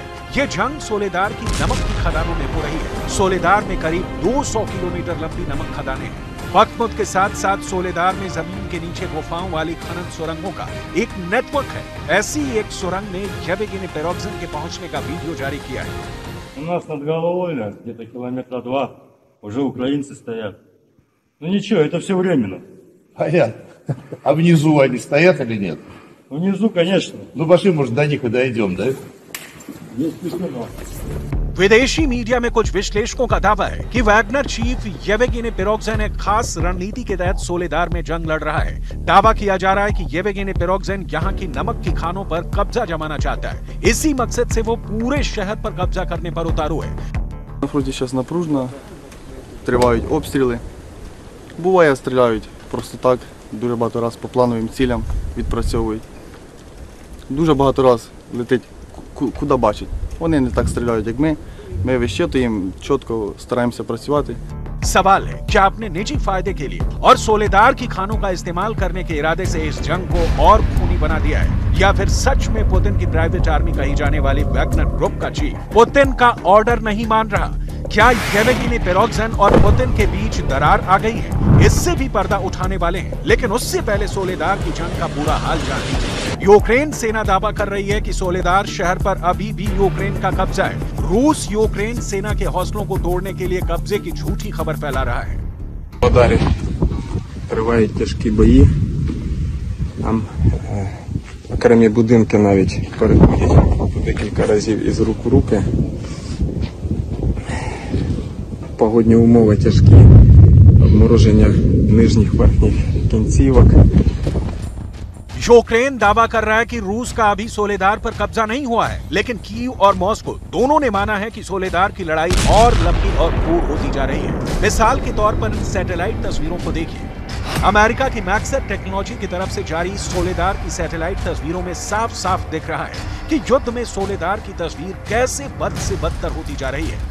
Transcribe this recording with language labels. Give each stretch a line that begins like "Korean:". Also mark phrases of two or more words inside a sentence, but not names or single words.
Hindi: ये जंग सोलेदार की नमक की खदानों में हो रही है। सोलेदार में करीब 200 किलोमीटर लंबी नमक खदानें हैं। बख्मुत के साथ साथ सोलेदार में जमीन के नीचे गुफाओं वाली खनन सुरंगों का एक नेटवर्क है। ऐसी एक सुरंग में येवगेनी पिरोगजिन के पहुंचने का वीडियो जारी किया है।
Russian: У нас над головой, где-то километра 2, уже украинцы стоят. Ну ничего, это все временно. Понятно. А внизу они стоят или нет? Внизу, конечно. Ну пошли, может, до них и дойдем, да? Есть письмо.
Hindi: विदेशी मीडिया में कुछ विश्लेषकों का दावा है कि वैगनर चीफ येवगेनी पिरोगजिन एक खास रणनीति के तहत सोलेदार में जंग लड़ रहा है। दावा किया जा रहा है कि येवगेनी पिरोगजिन यहाँ की नमक की खानों पर कब्जा जमाना चाहता है। इसी मकसद से वो पूरे शहर पर कब्जा करने पर उतारू है।
Ukrainian: На фронті зараз напружено, тривають обстріли. Буває, стріляють просто так, дуже багато раз по плановим цілям відпрацьовують. Дуже багато раз летить куди бачать. Вони не так стріляють, як ми. Ми вищитуємо, чітко стараємося працювати.
Hindi: सवाल है क्या अपने निजी फायदे के लिए और सोलेदार की खानों का इस्तेमाल करने के इरादे से इस जंग को और खूनी बना दिया है, या फिर सच में पुतिन की
English: private army
Hindi: कही जाने वाली वैगनर ग्रुप का चीफ पुतिन का ऑर्डर नहीं मान रहा? क्या येवगेनी पिरोगजिन और पुतिन के बीच दरार आ गई है? इससे भी पर्दा उठाने वाले हैं, लेकिन उससे पहले सोलेदार की जंग का बुरा हाल जान लीजिए। यूक्रेन सेना दावा कर रही है कि सोलेदार शहर पर अभी भी यूक्रेन का कब्जा है। रूस यूक्रेन सेना के हौसलों को तोड़ने के लिए कब्जे की झूठी खबर फैला रहा है।
Ukrainian: Далі тривають тяжкі бої. Там окремі будинки навіть переходять декілька разів із рук в руки. Погодні умови тяжкі, обмороження нижніх верхніх кінцівок.
Hindi: यूक्रेन दावा कर रहा है कि रूस का अभी सोलेदार पर कब्जा नहीं हुआ है, लेकिन कीव और मॉस्को दोनों ने माना है कि सोलेदार की लड़ाई और लंबी और क्रूर होती जा रही है। मिसाल के तौर पर इन सैटेलाइट तस्वीरों को देखिए। अमेरिका की मैक्सर टेक्नोलॉजी की तरफ से जारी सोलेदार की सैटेलाइट तस्वीरों में साफ साफ दिख रहा है कि युद्ध में सोलेदार की तस्वीर कैसे बद से बदतर होती जा रही है।